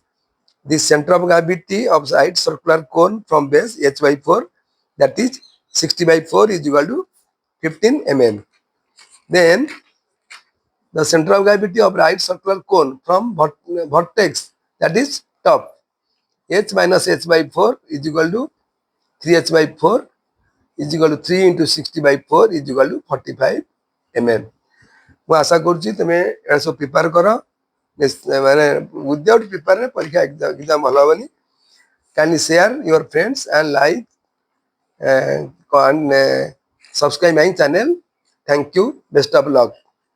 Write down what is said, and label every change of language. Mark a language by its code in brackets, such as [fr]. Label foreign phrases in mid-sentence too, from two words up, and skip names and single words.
[en] The center of gravity of right circular cone from base h by 4, that is 60 by 4 is equal to 15 mm. Then the center of gravity of right circular cone from vertex, that is top, h minus h by 4 is equal to 3h by 4 is equal to 3 into 60 by 4 is equal to 45 mm. [or] ମୁଁ ଆଶା କରୁଛି ତୁମେ ଏଟା ସବୁ ପ୍ରିପେୟାର କର, ମାନେ ୱିଦାଉଟ୍ ପ୍ରିପେୟାରରେ ପରୀକ୍ଷା ଏକ୍ଜାମ୍ ଭଲ ହେବନି. [en] Kindly share your friends and like and subscribe my channel. Thank you. Best of luck.